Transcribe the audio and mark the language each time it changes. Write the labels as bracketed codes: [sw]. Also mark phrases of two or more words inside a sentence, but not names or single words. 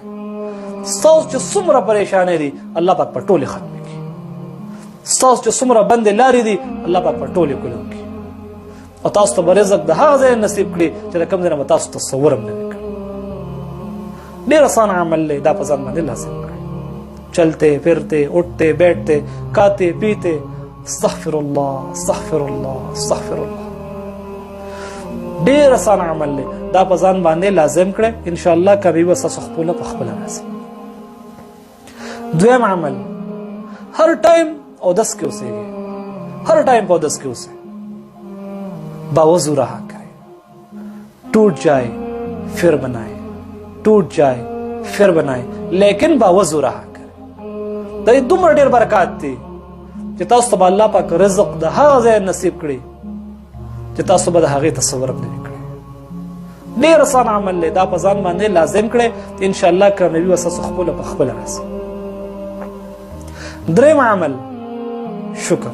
[ps] ستاسو چې څومره پریشانې دي الله پاک په ټولې ختم کړي. ستاسو چې څومره بندې لارې دي الله پاک په ټولې کولو کړي. او تاسو ته به رزق د هغه ځای نصیب کړي چې د کوم ځای نه به تاسو تصور هم نه وي کړی. ډېر آسان عمل دی، دا په ځان باندې لازم کړئ. [ur] چلتے پھرتے اٹھتے بیٹھتے کھاتے پیتے [ar] استغفر الله استغفر الله استغفر الله. [ps] ډېر آسان عمل دی، دا په ځان باندې لازم کړئ. [ar] ان شاء الله [ps] کامیابي به ستاسو خپله په خپله راځي. دویم عمل، [ur] ہر ٹائم [ps] اودس کې اوسئ. [ur] ہر ٹائم [ps] په اودس کې اوسئ. [ur] باوضو رہا کریں. ٹوٹ جائے پھر بنائے، ٹوٹ جائے پھر بنائے، لیکن باوضو رہا کریں. [ps] دا دومره ډېر برکات دي چې تاسو ته به الله پاک رزق د هغه ځای نصیب کړي چې تاسو به د هغې تصور هم نه وي کړی. ډېر آسان عمل دی، دا په ځان باندې لازم کړئ. [ar] ان شاء الله [ps] کامیابي به ستاسو خپله په خپله راځي. دریم عمل شکر.